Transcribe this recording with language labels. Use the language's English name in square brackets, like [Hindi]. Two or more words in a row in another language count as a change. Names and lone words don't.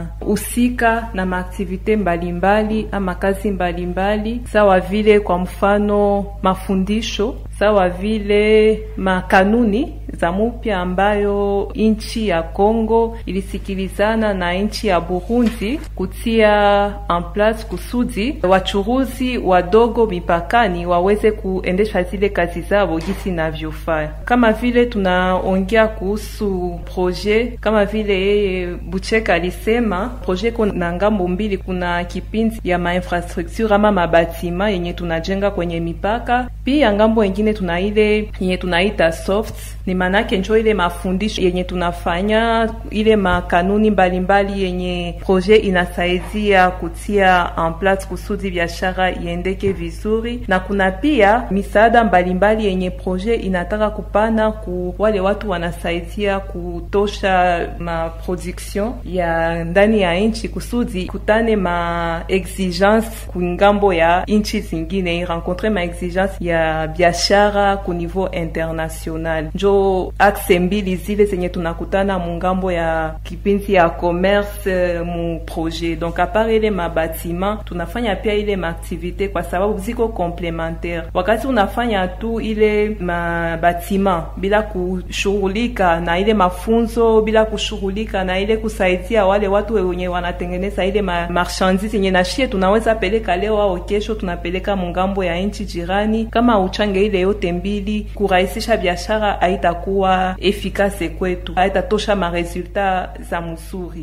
[Swahili] usika na maaktivite mbalimbali ama kazi mbalimbali, sawa vile kwa mfano mafundisho, sawa vile makanuni za mpya ambayo nchi ya Kongo ilisikilizana na nchi ya Burundi kutia [French] en place [Swahili] kusudi wachuruzi wadogo mipakani waweze kuendesha zile kazi zao jinsi inavyofaa. Kama vile tunaongea kuhusu projet, kama vile yeye Bucheka alisema, projet kuna ngambo mbili. Kuna kipindi ya infrastructure ama mabatima yenye tunajenga kwenye mipaka, Pia ngambo wengine tuna ile yenye tunaita soft, ni manake njo ile mafundisho yenye tunafanya, ile makanuni mbalimbali yenye projet inasaidia kutia [French] en place [Swahili] kusudi biashara iendeke vizuri, na kuna pia misaada mbalimbali yenye projet inataka kupana ku wale watu wanasaidia kutosha ma production ya ndani ya nchi kusudi kutane ma exigence kungambo ya nchi zingine, rencontrer ma exigence ya biashara ku [French] niveau international. [Swahili] Njo axe mbili zile zenye tunakutana mungambo ya kipindi ya commerce mu projet. Donc apart ile mabatima tunafanya pia ile maaktivite kwa sababu ziko complementaire. Wakati unafanya tu ile mabatima bila kushughulika na ile mafunzo, bila kushughulika na ile kusaidia wale watu wenye wanatengeneza ile marchandise yenye nashie tunaweza peleka leo au kesho tunapeleka mungambo ya nchi jirani, kama uchange ile yote mbili kurahisisha biashara haitakuwa efikase kwetu, haitatosha maresulta za mzuri.